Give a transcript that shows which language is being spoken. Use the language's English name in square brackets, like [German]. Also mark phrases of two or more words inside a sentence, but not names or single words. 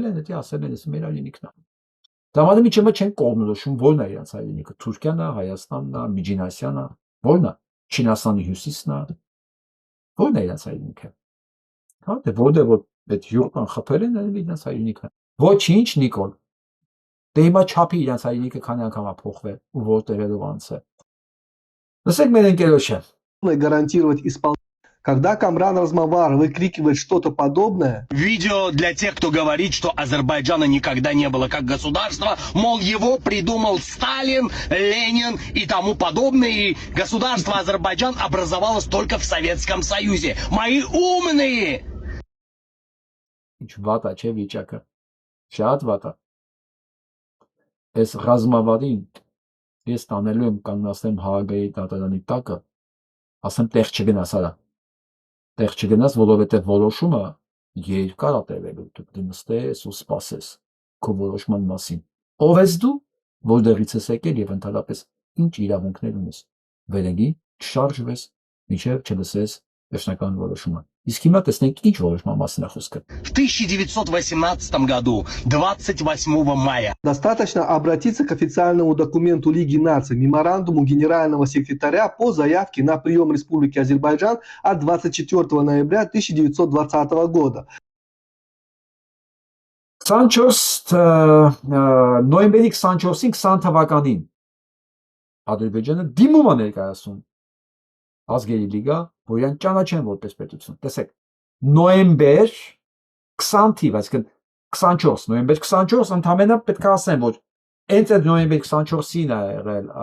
[Armenian] են, դա ասել են, մեր հայրենիքն է։ Դամանը միջեմը չեն կողմնորոշում, որն է իրանց հայրենիքը, Թուրքիան է, Հայաստանն է, Միջին Ասիան է, որն է, Չինաստանի հյուսիսն է, որն է իրանց հայրենիքը։ Հա, դե որտեղ որ այդ յուրտան խփել են, իրանց հայրենիքն է։ Ոչինչ, Նիկոլ։ Դե հիմա չափի իրանց հայրենիքը քանի անգամ է փոխվել ու որտեղելով անց է։ Լսեք մեր ընկերոջը։ [Russian] Гарантировать исполнение. Когда Камран Размовар выкрикивает что-то подобное, видео для тех, кто говорит, что Азербайджана никогда не было как государства, мол, его придумал Сталин, Ленин и тому подобное, и государство Азербайджан образовалось только в Советском Союзе. Мои умные! [Armenian] Ինչ վատ է, չէ վիճակը։ Շատ վատ է։ Այս Ռազմավարին ես տանելու եմ կանգնացնեմ Հաագայի դատարանի տակը, ասեմ տեղ չգնաս արա։ Տեղ չգնաս, որովհետև որոշումը երկար է տևելու, դու նստես ու սպասես քո որոշման մասին։ Ով ես դու, որտեղից ես եկել եւ ընդհանրապես ինչ իրավունքներ ունես։ Վերենգի չշարժվես, մինչև չլսես վերջնական որոշումը։ Իսկ հիմա տեսնենք ինչ որոշման մասին է խոսքը։ [Russian] В 1918 году, 28 мая. Достаточно обратиться к официальному документу Лиги наций, меморандуму генерального секретаря по заявке на прием Республики Азербайджан от 24 ноября 1920 года. [Armenian] 24 նոյեմբերի 24-ին 20 թվականին Ադրբեջանը դիմում է ներկայացում ազգերի լիգա, որ իրեն ճանաչեն որպես պետություն։ Տեսեք, նոյեմբեր 20 թիվ, այսինքն 24, նոյեմբեր 24 ընդամենը պետք է ասեմ, որ հենց այդ նոյեմբեր 24-ին է եղել